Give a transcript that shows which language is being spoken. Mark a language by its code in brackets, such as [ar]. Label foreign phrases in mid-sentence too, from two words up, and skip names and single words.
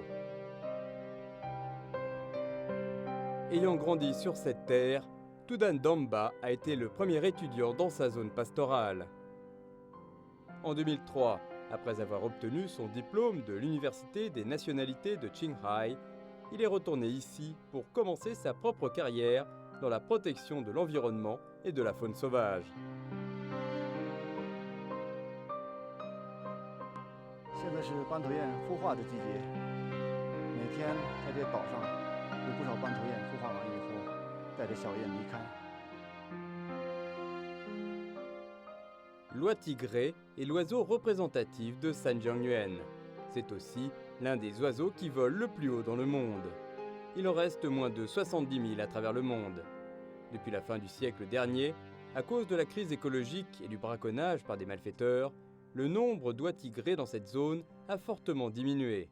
[fr] Ayant grandi sur cette terre, Tudan Damba a été le premier étudiant dans sa zone pastorale. En 2003, après avoir obtenu son diplôme de l'Université des nationalités de Qinghai, il est retourné ici pour commencer sa propre carrière dans la protection de l'environnement et de la faune sauvage. [zh] 现在是斑头雁孵化的季节，每天在这岛上有不少斑头雁孵化完以后，带着小雁离开。 [fr] L'oie tigré est l'oiseau représentatif de Sanjiangyuan. C'est aussi l'un des oiseaux qui volent le plus haut dans le monde. Il en reste moins de 70 000 à travers le monde. Depuis la fin du siècle dernier, à cause de la crise écologique et du braconnage par des malfaiteurs, le nombre d'oies tigrés dans cette zone a fortement diminué.